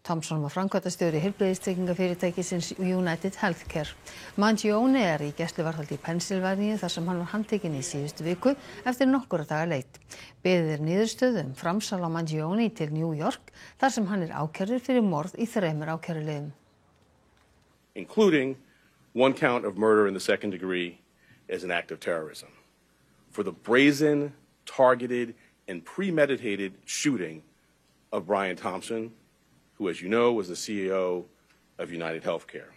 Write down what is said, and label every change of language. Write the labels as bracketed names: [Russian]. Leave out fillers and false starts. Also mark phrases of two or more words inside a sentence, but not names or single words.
[Icelandic] Thompson var framkvæmdastjóri heilbrigðistryggingarfyrirtækisins United Healthcare. Mangione er í gæsluvarðhaldi í Pennsylvaníu þar sem hann var handtekinn í síðustu viku eftir nokkura daga leit. Beðið er niðurstöðu framsal á Mangione til New York þar sem hann er ákærður fyrir morð í 3 ákæruliðum. [English] Including one count of murder in the second degree as an act of terrorism for the brazen, targeted, and premeditated shooting of Brian Thompson, who, as you know, was the CEO of United Healthcare.